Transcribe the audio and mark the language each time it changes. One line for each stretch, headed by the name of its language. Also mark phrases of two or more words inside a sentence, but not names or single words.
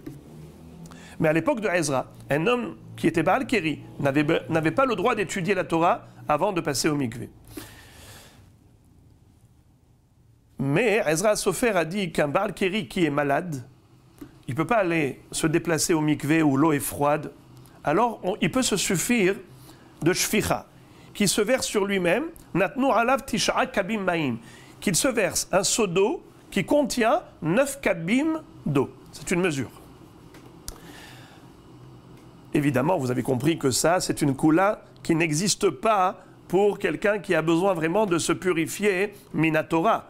French: Mais à l'époque de Ezra, un homme qui était Baal Keri n'avait pas le droit d'étudier la Torah avant de passer au mikvé. Mais Ezra Sofer a dit qu'un Baal Keri qui est malade, il ne peut pas aller se déplacer au mikvé où l'eau est froide, alors il peut se suffire de shficha, qui se verse sur lui-même,
Hebrew: נתנו עליו תשעה קבין מים,
French: qu'il se verse un seau d'eau qui contient 9 kabim d'eau. C'est une mesure. Évidemment, vous avez compris que ça, c'est une koula qui n'existe pas pour quelqu'un qui a besoin vraiment de se purifier minatora.